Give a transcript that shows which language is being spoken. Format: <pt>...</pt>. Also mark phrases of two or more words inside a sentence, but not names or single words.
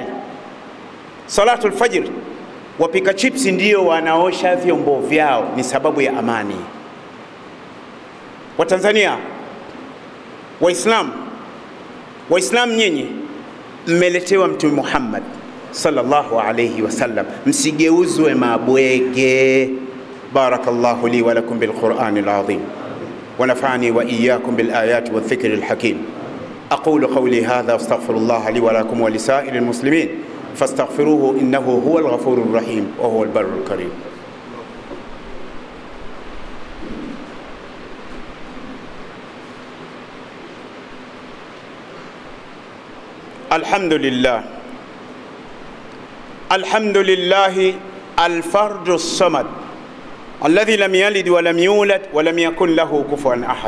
<ar>صلاة الفجر,</ar> <sw>wapika chips ndio wanaosha vyombo vyao, ni sababu ya amani. Wa Tanzania, Waislamu nyinyi mmeletewa Mtume Muhammad</sw> <ar>صلى الله عليه وسلم,</ar> <sw>msigeuzwe mabwege.</sw> <ar>بارك الله لي ولكم بالقرآن العظيم ونفعني وإياكم بالآيات والذكر الحكيم. أقول قولي هذا أستغفر الله لي ولكم ولسائر المسلمين فاستغفروه إنه هو الغفور الرحيم وهو البر الكريم. الحمد لله الفرد الصمد الذي لم يلد ولم يولد ولم يكن له كفوا أحد.</ar>